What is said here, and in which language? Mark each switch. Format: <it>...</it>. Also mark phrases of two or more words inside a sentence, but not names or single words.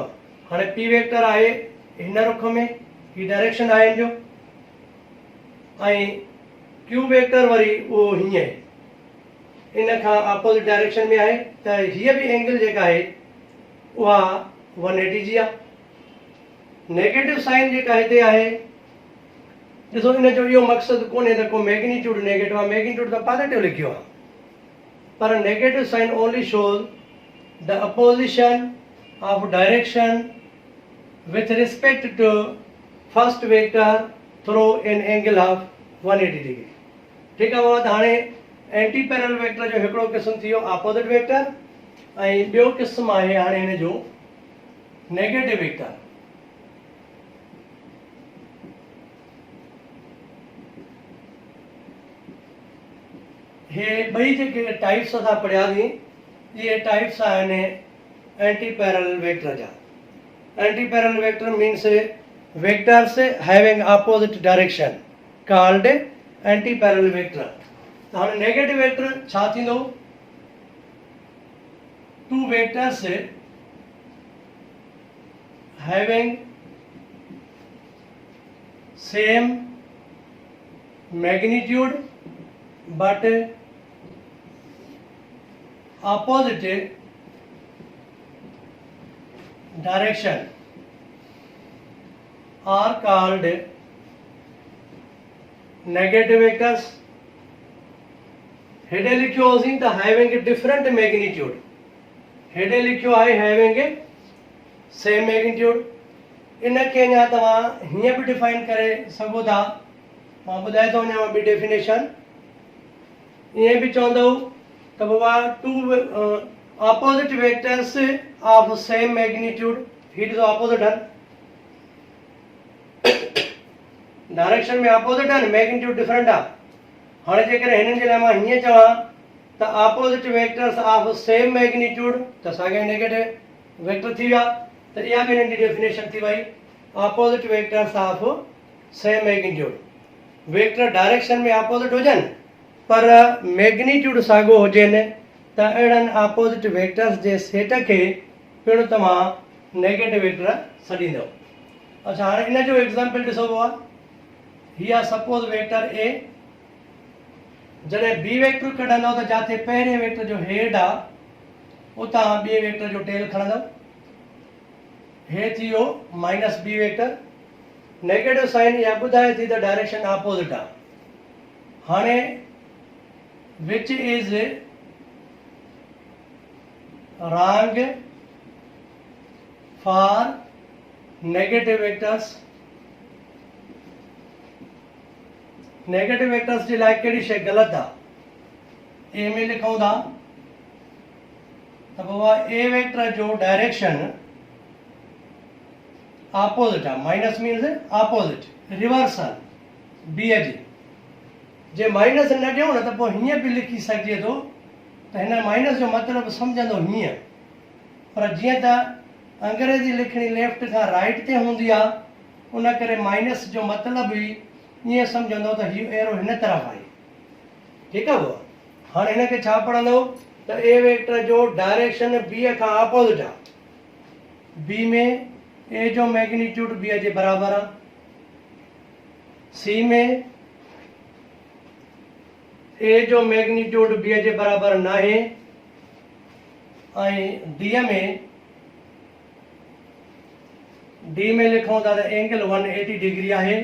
<sd>हाणे</sd> <en>P vector</en> <sd>आहे हिन रुख में, ही डायरेक्शन आहे हिन जो, ऐं</sd> <en>Q vector</en> <sd>वरी उहो हीअं आहे, इन खां</sd> <en>opposite direction</en> <sd>में आहे। त हीअ बि एंगल जेका आहे उहा 180 जी आहे।</sd> <en>negative sign</en> <sd>जेका हिते आहे, ॾिसो इन जो इहो मक़सदु कोन्हे त को</sd> <en>magnitude negative</en> <sd>आहे, मैग्नीट्यूड त पॉजिटिव लिखियो आहे,</sd> <en>पर negative sign only shows the opposition of direction with respect to first vector through an angle of 180 degree।</en> <hi>ठीक है</hi> <sd>बाबा। हाणे</sd> <en>anti parallel vector</en> <sd>जो हिकिड़ो क़िस्म थी वियो</sd> <en>opposite vector,</en> <sd>ऐं ॿियो क़िस्म आहे हाणे हिन जो</sd> <en>negative vector.</en> <sd>हे ॿई जेके टाइप्स असां पढ़ियासीं, इहे टाइप्स आहिनि</sd> <en>anti parallel vector</en> <sd>जा।</sd> <en>Anti-parallel vector means vectors having opposite direction called anti-parallel vector।</en> <sd>तो हाणे</sd> <en>negative vector</en> <sd>छा थींदो?</sd> <en>Two vectors having same magnitude but opposite direction are called negative vectors।</en> <sd>हेडे लिखियो होसीं त</sd> <en>having a different magnitude,</en> <sd>हेडे लिखियो आहे</sd> <en>having a same magnitude।</en> <sd>इनखे अञा तव्हां हीअं बि डिफाइन करे सघो था, मां ॿुधाए थो वञां ॿी डेफिनेशन। ईअं बि चवंदव त बाबा</sd> <en>two opposite vectors of same magnitude, it is opposite है, डायरेक्शन में opposite है, magnitude different आहे।</en> <sd>हाणे जेकर हिननि जे लाइ मां हीअं चवां त</sd> <en>opposite vectors of same magnitude,</en> <sd>त साॻिया</sd> <en>negative vector</en> <sd>थी विया। त इहा बि हिननि जी डेफिनेशन थी वई</sd> <en>opposite vectors of same magnitude।</en> <sd>वेक्टर डायरेक्शन में अपोज़िट हुजनि पर मैग्नीट्यूड साॻियो हुजेनि, त अहिड़नि</sd> <en>opposite vectors</en> <sd>जे सेट खे पिणु तव्हां</sd> <en>negative vector</en> <sd>छॾींदव। अच्छा, हाणे इन जो एग्ज़ाम्पल ॾिसो बाबा। हीअ</sd> <en>suppose vector A,</en> <sd>जॾहिं</sd> <en>B vector</en> <sd>कढंदव त जिथे पहिरें वेक्टर जो हेड आहे उतां ॿिए वेक्टर जो टेल खणंदव। हे थी वियो</sd> <en>minus B vector. negative sign</en> <sd>इहा ॿुधाए थी त</sd> <en>direction opposite</en> <sd>आहे।</sd> <en>हाणे which is wrong for negative vectors. negative vectors</en> <sd>जे लाइ कहिड़ी शइ ग़लति आहे, ए में लिखूं था त पोइ</sd> <en>A vector</en> <sd>जो</sd> <en>direction opposite</en> <sd>आहे,</sd> <en>minus means opposite, reversal B</en> <sd>जी। जे माइनस न ॾियूं न त पोइ हीअं बि लिखी सघिजे थो त हिन माइनस जो मतिलबु सम्झंदो हीअं, पर जीअं त अंग्रेजी लिखणी लेफ्ट खां राइट ते हूंदी आहे, उन करे माइनस जो मतिलबु ई ईअं सम्झंदो त हीउ एरो हिन तरफ़ आहे। ठीकु आहे। हाणे हिन खे छा पढ़ंदो त</sd> <en>A vector</en> <sd>जो</sd> <en>direction B</en> <sd>खां ऑपोजिट आहे। बी में ए जो मैग्नीट्यूड बी जे बराबरि आहे, सी में ए जो मैग्नीट्यूड बी जे बराबरि न आहे, ऐं डी में लिखूं था त एंगल 180 डिग्री आहे।</sd>